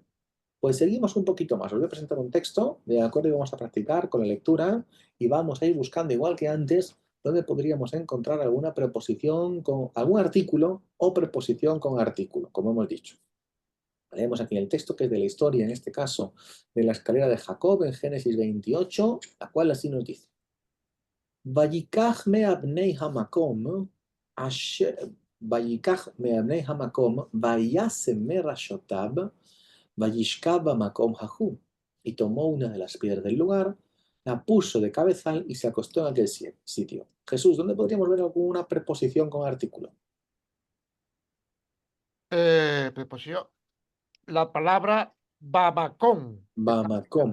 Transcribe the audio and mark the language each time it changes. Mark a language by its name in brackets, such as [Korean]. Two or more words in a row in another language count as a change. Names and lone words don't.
[Spanish] Pues seguimos un poquito más. Os voy a presentar un texto, de acuerdo, y vamos a practicar con la lectura y vamos a ir buscando, igual que antes, dónde podríamos encontrar alguna preposición con algún artículo o preposición con artículo, como hemos dicho. Leemos aquí el texto que es de la historia, en este caso, de la escalera de Jacob en Génesis 28, la cual así nos dice. [Hebrew] ויקח מאבני המקום, ויקח מאבני המקום, וישם מראשתיו, וישכב מקום ההוא. [Spanish] Y tomó una de las piedras del lugar, la puso de cabezal y se acostó en aquel sitio. Jesús, ¿dónde podríamos ver alguna preposición con artículo? Preposición. La palabra babacón. Bamakom.